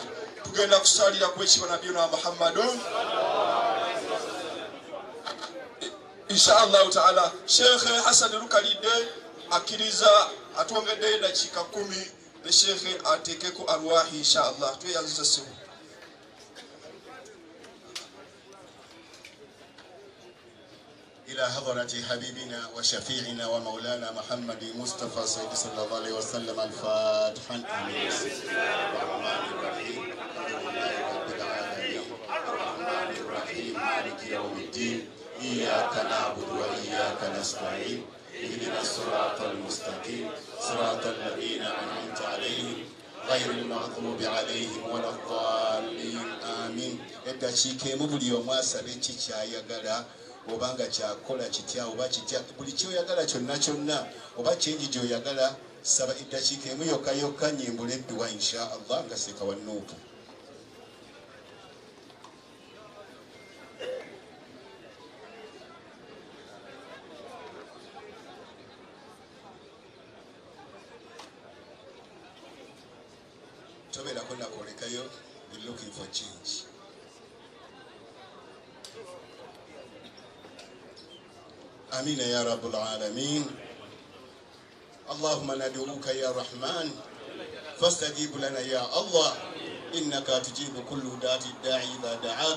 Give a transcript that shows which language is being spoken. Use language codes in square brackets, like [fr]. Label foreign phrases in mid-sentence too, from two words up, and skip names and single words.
[lg] Tugenda kusalira ku ekibana byona Muhammadun [ar] إن شاء الله تعالى. [lg] Sheikh Hassan Lukalidde akiriza atwongedde eddakiika 10 ne Sheikh ateekeko arwahi inshallah. Tweyanziza simu. [ar] إلى حضرة حبيبنا وشفيعنا ومولانا محمد مصطفى سيد صلى الله عليه وسلم الفاتحة. آمين. الرحمن الرحيم الحمد لله رب العالمين الرحمن الرحيم مالك يوم الدين إياك نعبد وإياك نستعين اهدنا الصراط المستقيم صراط الذين أنعمت عليهم غير المغضوب عليهم ولا الضالين آمين. [lg] eddakiika emu buli omu asaba ekikyayagala obanga kyakola kitya oba kitya buli kyoyagala kyonna kyonna oba kingi gyoyagala saba eddakiika emu yokka yokka nyimbula edduwa [ar] إن شاء الله [lg] nga seka wa Nuupu. tobeerako nakolekayo [en] be looking for change. [ar] آمين يا رب العالمين. اللهم ندعوك يا رحمن فاستجيب لنا يا الله إنك تجيب كل داعي إذا دعاك.